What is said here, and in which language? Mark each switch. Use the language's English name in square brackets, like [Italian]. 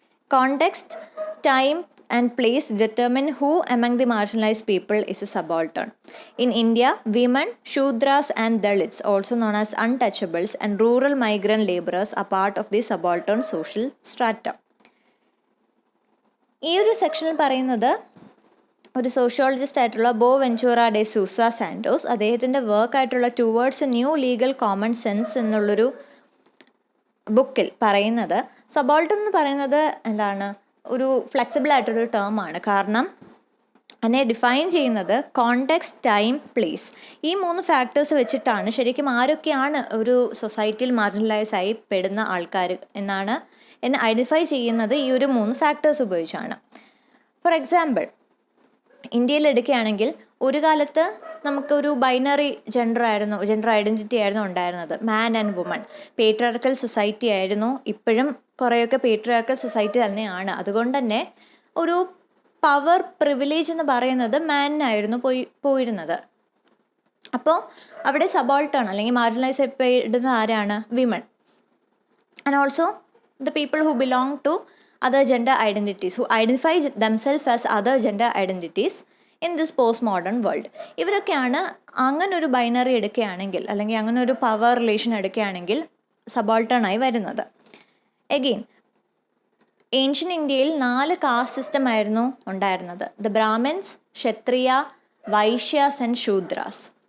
[English] Context, time, and place determine who among the marginalized people is a subaltern. In India, women, Shudras and Dalits, also known as untouchables, and rural migrant laborers are part of the subaltern social strata. [Malayalam] ഈ ഒരു സെക്ഷനിൽ പറയുന്നത് ഒരു sociologist ആയിട്ടുള്ള ബോവെൻചൂറ ഡെ Sousa Santos അദ്ദേഹത്തിൻ്റെ വർക്കായിട്ടുള്ള towards A new legal common sense എന്നുള്ളൊരു ബുക്കിൽ പറയുന്നത് സബാൾട്ടൺ എന്ന് പറയുന്നത് ഒരു ഫ്ലെക്സിബിൾ ആയിട്ടൊരു ടേമാണ്. കാരണം അതിനെ ഡിഫൈൻ ചെയ്യുന്നത് കോണ്ടെക്സ്റ്റ്, ടൈം, പ്ലേസ്, ഈ 3 ഫാക്ടേഴ്സ് വെച്ചിട്ടാണ് ശരിക്കും ആരൊക്കെയാണ് ഒരു സൊസൈറ്റിയിൽ മാർജിനലൈസ് ആയി പെടുന്ന ആൾക്കാർ എന്നെ ഐഡൻറ്റിഫൈ ചെയ്യുന്നത് ഈ ഒരു 3 ഫാക്ടേഴ്സ് ഉപയോഗിച്ചാണ്. [English] for example, [Malayalam] ഇന്ത്യയിൽ എടുക്കുകയാണെങ്കിൽ ഒരു കാലത്ത് നമുക്കൊരു ബൈനറി ജെൻഡർ ഐഡൻറ്റിറ്റി ആയിരുന്നു ഉണ്ടായിരുന്നത്, [English] Man and woman. [Malayalam] പേട്രിയാർക്കൽ സൊസൈറ്റി ആയിരുന്നു, ഇപ്പോഴും കുറേയൊക്കെ പേട്രിയാർക്കൽ സൊസൈറ്റി തന്നെയാണ്. അതുകൊണ്ട് തന്നെ ഒരു പവർ പ്രിവിലേജ് എന്ന് പറയുന്നത് മാനിനായിരുന്നു പോയിരുന്നത്. അപ്പോൾ അവിടെ സബാൾട്ടേൺ അല്ലെങ്കിൽ മാർജിനലൈസ് ചെയ്യപ്പെടുന്ന ആരാണ്? [English] Women. And also the people who belong to other gender identities, who identify themselves as other gender identities in this postmodern world. [Malayalam] ഇവരൊക്കെയാണ് അങ്ങനൊരു ബൈനറി എടുക്കുകയാണെങ്കിൽ അല്ലെങ്കിൽ അങ്ങനെ ഒരു പവർ റിലേഷൻ എടുക്കുകയാണെങ്കിൽ സബാൾട്ടേണായി വരുന്നത്. എഗെയിൻ, ഏൻഷ്യൻ ഇന്ത്യയിൽ 4 കാസ്റ്റ് സിസ്റ്റം ആയിരുന്നു ഉണ്ടായിരുന്നത്. [English] The Brahmins, Kshatriya, Vaishyas and Shudras.